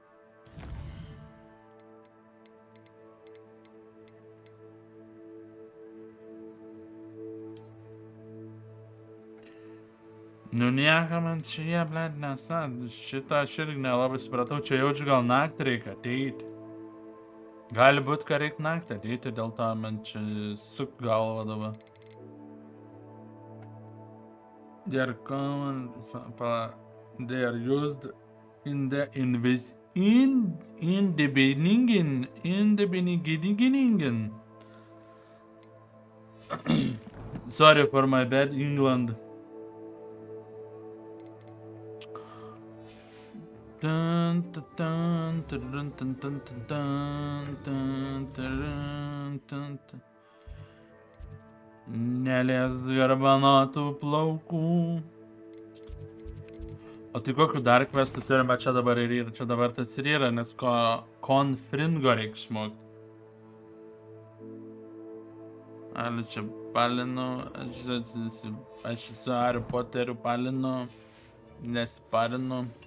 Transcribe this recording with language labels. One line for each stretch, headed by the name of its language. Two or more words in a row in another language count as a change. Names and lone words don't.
Lithuanian: Nu nieko man čia, bled, nesna, šitą aš irgi nelabai supratau, čia jaučiu gal naktį reikia ateiti. Gali būt, kad reikia naktį ateiti, dėl to man čia suk galva dabar.
English: They are common. They are used in the in the beginning. Sorry for my bad England. Dun, dun, dun, dun, dun, dun, dun, dun, dun, dun, dun.
Lithuanian: Nelės garbanotų plaukų. O tai kokiu dar questų turime čia dabar ir yra? Čia dabar tas ir yra, nes konfringo reikia išmokti. Ali čia palinu, aš su Harry Potteriu palinu, nesiparinu.